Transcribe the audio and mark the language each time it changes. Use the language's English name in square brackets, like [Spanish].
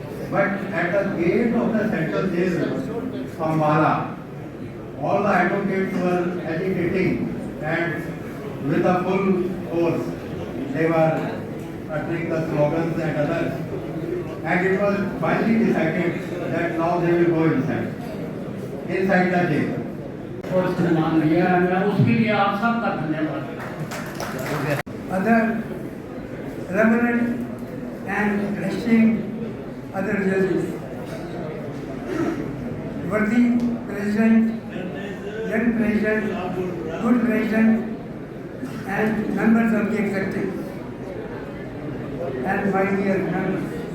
[English] But at the gate of the central jail, Ambala, all the advocates were agitating and with a full force they were uttering the slogans and others. And it was finally decided that now they will go inside the jail. [Hindi] और सम्मान लिया है, मैं उसके लिए आप सबका धन्यवाद। [English] Other reverend and esteemed other judges, worthy president, young president, good president, and members of the executive, and my dear members.